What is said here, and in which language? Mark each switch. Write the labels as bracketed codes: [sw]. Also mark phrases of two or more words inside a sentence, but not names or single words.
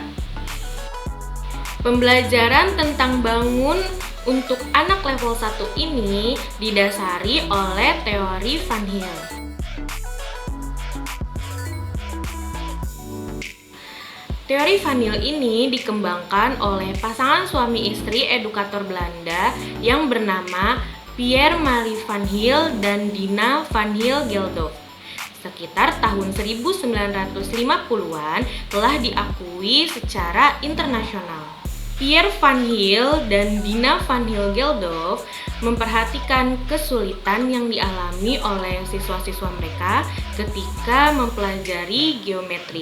[id] Pembelajaran tentang bangun untuk anak level 1 ini didasari oleh teori Van Heel. Teori Van Heel ini dikembangkan oleh pasangan suami istri edukator Belanda yang bernama Pierre Marie van Heel dan Dina van Heel Geldof. Sekitar tahun 1950-an telah diakui secara internasional. Pierre van Heel dan Dina van Heel Geldof memperhatikan kesulitan yang dialami oleh siswa-siswa mereka ketika mempelajari geometri.